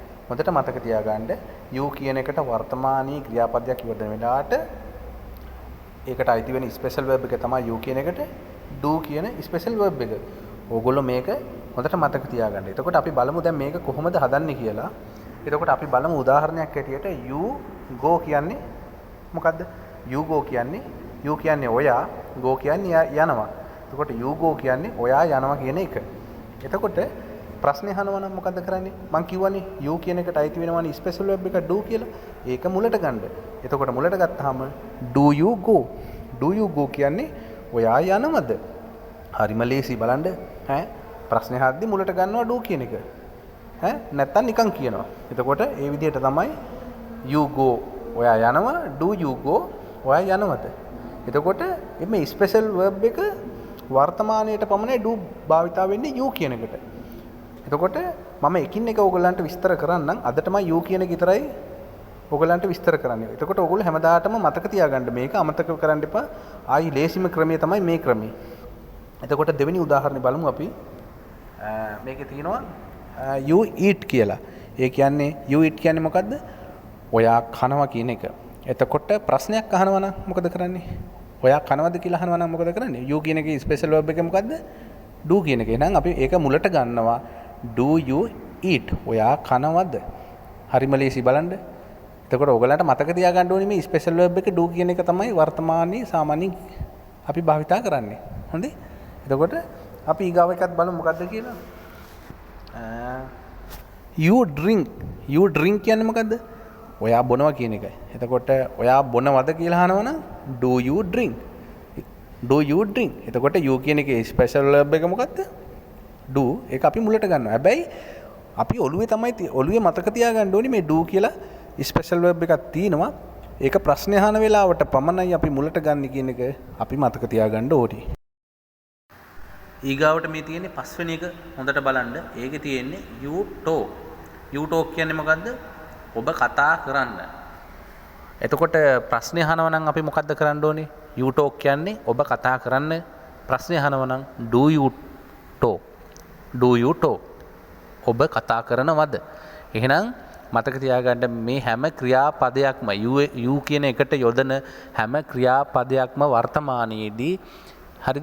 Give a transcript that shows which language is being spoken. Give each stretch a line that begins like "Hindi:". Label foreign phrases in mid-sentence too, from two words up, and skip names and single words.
Sinhala: හොඳට මතක තියාගන්න you කියන එකට වර්තමානීය ක්‍රියාපදයක් යොදන වෙලාවට ඒකට අයිති වෙන
English: special verb
Sinhala: එක තමයි you කියන එකට do කියන
English: special verb
Sinhala: එක. ඕගොල්ලෝ මේක හොඳට මතක තියාගන්න. එතකොට අපි බලමු දැන් මේක කොහොමද හදන්නේ කියලා. එතකොට අපි බලමු උදාහරණයක් ඇටියට
English: you go
Sinhala: කියන්නේ මොකද්ද?
English: you go
Sinhala: කියන්නේ you කියන්නේ ඔයා, go කියන්නේ යනවා. එතකොට
English: you go
Sinhala: කියන්නේ ඔයා යනවා කියන එක. එතකොට ප්‍රශ්නේ අහනවා නම් මොකද්ද කරන්නේ? මං කිව්වනේ you කියන එකට අයිති වෙනවනේ
English: special verb
Sinhala: එක do කියලා. ඒක මුලට ගන්න. එතකොට මුලට ගත්තාම
English: do you go? do you go
Sinhala: කියන්නේ ඔයා යනවද? හරිම ලේසි බලන්න. ඈ ප්‍රශ්නේ අහද්දි මුලට ගන්නවා do කියන එක. ඈ නැත්තම් නිකන් කියනවා. එතකොට ඒ විදිහට තමයි
English: you go
Sinhala: ඔයා යනවා,
English: do you go
Sinhala: ඔයා යනවද? එතකොට මේ
English: special verb
Sinhala: එක වර්තමානයේට පමණයි do භාවිතා වෙන්නේ you කියන එකට. එතකොට මම එකින් එක ඕගොල්ලන්ට විස්තර කරන්නම්. අද තමයි you කියන එක විතරයි ඕගොල්ලන්ට විස්තර කරන්නේ. එතකොට ඕගොල්ලෝ හැමදාටම මතක තියාගන්න මේක අමතක කරන්න එපා. ආයි ලේසිම ක්‍රමය තමයි මේ ක්‍රමය. එතකොට දෙවෙනි උදාහරණය බලමු අපි. මේකේ තියෙනවා
English: you eat
Sinhala: කියලා. ඒ කියන්නේ
English: you eat
Sinhala: කියන්නේ මොකද්ද? ඔයා කනවා කියන එක. එතකොට ප්‍රශ්නයක් අහනවා නම් මොකද කරන්නේ? ඔයා කනවද කියලා අහනවා නම් මොකද කරන්නේ? you කියන එකේ
English: special verb
Sinhala: එක මොකද්ද? do කියන එක. එහෙනම් අපි ඒක මුලට ගන්නවා.
English: do you eat?
Sinhala: ඔයා කනවද? හරිම ලේසි බලන්න. එතකොට ඔයගලන්ට මතක තියාගන්න ඕනේ මේ
English: special verb
Sinhala: එක do කියන එක තමයි වර්තමානයේ සාමාන්‍යයෙන් අපි භාවිතා කරන්නේ. හොඳයි? එතකොට අපි ඊගාව එකත් බලමු මොකද්ද කියලා.
English: you drink. you drink
Sinhala: කියන්නේ මොකද්ද? ඔයා බොනවා කියන එකයි. එතකොට ඔයා බොනවද කියලා අහනවනම්
English: do you drink? do you drink?
Sinhala: එතකොට you කියන එකේ
English: special verb
Sinhala: එක මොකද්ද? do. ඒක අපි මුලට ගන්නවා. හැබැයි අපි ඔළුවේ මතක තියාගන්න ඕනේ මේ do කියලා
English: special verb
Sinhala: එකක් තියෙනවා. ඒක ප්‍රශ්න අහන වෙලාවට පමණයි අපි මුලට ගන්න කියන එක අපි මතක තියාගන්න ඕනේ. ඊගාවට මේ තියෙන්නේ පස්වෙනි එක හොඳට බලන්න. ඒකේ තියෙන්නේ
English: you talk. you talk
Sinhala: කියන්නේ මොකද්ද? ඔබ කතා කරන්න. එතකොට ප්‍රශ්න අහනවා නම් අපි මොකද්ද කරන්න ඕනේ?
English: you talk
Sinhala: කියන්නේ ඔබ කතා කරන්න. ප්‍රශ්න අහනවා නම්
English: do you talk? do you talk?
Sinhala: ඔබ කතා කරනවද? එහෙනම් මතක තියාගන්න මේ හැම ක්‍රියාපදයක්ම you කියන එකට යොදන හැම ක්‍රියාපදයක්ම වර්තමානයේදී හරිද?